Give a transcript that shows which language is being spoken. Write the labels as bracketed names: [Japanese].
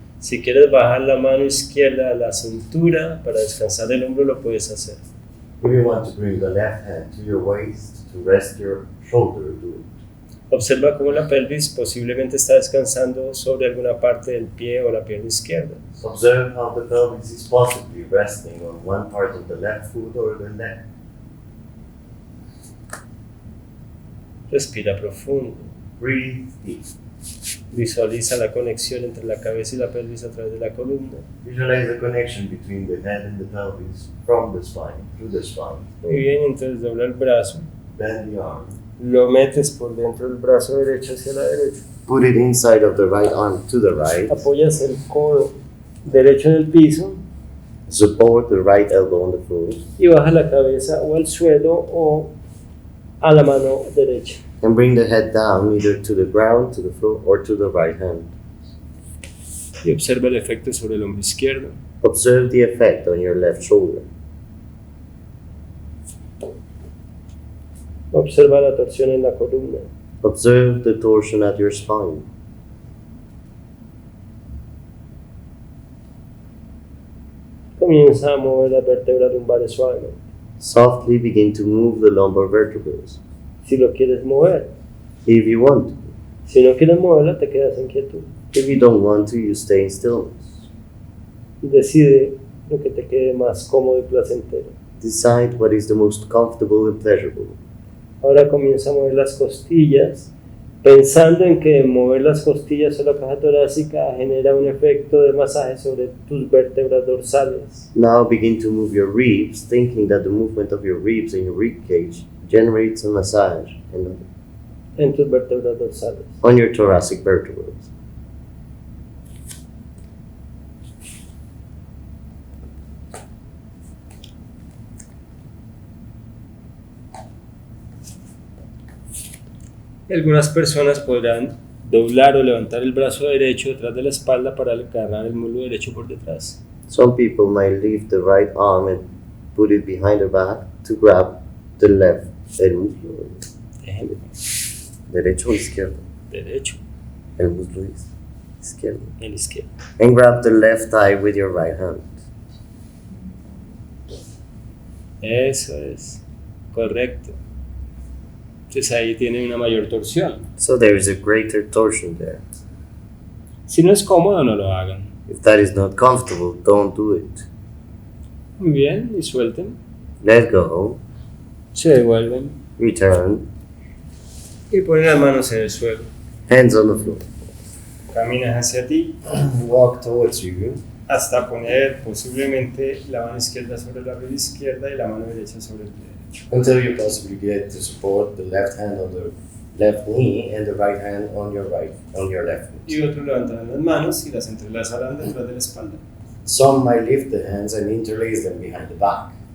[Spanish] Si quieres bajar la mano izquierda a la cintura para descansar el hombro, lo puedes hacer. [English] If you want to bring the left hand to your waist to rest your shoulder, do it. [Spanish] Observa cómo la pelvis posiblemente está descansando sobre alguna parte del pie o la pierna izquierda. [English] Observe how the pelvis is possibly resting on one part of the left foot or the leg. [Spanish] Respira profundo. [English] Breathe deep. [Spanish] Visualiza la conexión entre la cabeza y la pelvis a través de la columna. [English] Visualize the connection between the head and the pelvis from the spine, through the spine. [Spanish] Muy bien, entonces dobla el brazo. [English] Bend the arm. [Spanish] Lo metes por dentro del brazo derecho hacia la derecha. [English] Put it inside of the right arm to the right. [Spanish] Apoyas el codo derecho en el piso [English] Support the right elbow on the floor. [Spanish] y baja la cabeza o al suelo o a la mano derecha. [English] And bring the head down either to the ground, to the floor, or to the right hand. [Spanish] Y observa el efecto sobre el hombro izquierdo. [English] Observe the effect on your left shoulder. [Spanish] Observa la torsión en la columna. [English] Observe the torsion at your spine. [Spanish] Comienza a mover las vértebras lumbares suavemente. [English] Softly begin to move the lumbar vertebrae. [Spanish] Si lo quieres mover. [English] If you want to. [Spanish] Si no quieres moverla, te quedas en quietud. [English] If you don't want to, you stay in stillness. [Spanish] Decide lo que te quede más cómodo y placentero. [English] Decide what is the most comfortable and pleasurable. [Spanish] Ahora comienza a mover las costillas, pensando en que mover las costillas o la caja torácica genera un efecto de masaje sobre tus vértebras dorsales. [English] Now begin to move your ribs, thinking that the movement of your ribs and your rib cage generates a massage [Spanish] En tus vértebras dorsales. [English] on your thoracic vertebrae. [Spanish] Algunas personas podrán doblar o levantar el brazo derecho detrás de la espalda para agarrar el muslo derecho por detrás. [English] Some people might lift the right arm and put it behind their back to grab the left. [Spanish] El muslo. Ejemplo, Derecho o izquierdo. derecho, El muslo izquierdo. el izquierdo. [English] And grab the left thigh with your right hand. [Spanish] Eso es, correcto. Entonces ahí tiene una mayor torsión. [English] So there is a greater torsion there. [Spanish] Si no es cómodo, no lo hagan. [English] If that is not comfortable, don't do it. [Spanish] Muy bien, y suelten. [English] Let go, [Spanish] Se devuelven [English] return, [Spanish] y ponen las manos en el suelo. [English] hands on the floor. [Spanish] Caminas hacia ti [English] Walk towards you [Spanish] hasta poner posiblemente la mano izquierda sobre la rodilla izquierda y la mano derecha sobre el pie derecho. [English] until you possibly get to support the left hand on the left knee and the right hand on your left foot. [Spanish] Y otros levantarán las manos y las entrelazarán detrás de la espalda. [English] Some might lift the hands and interlace them behind the back,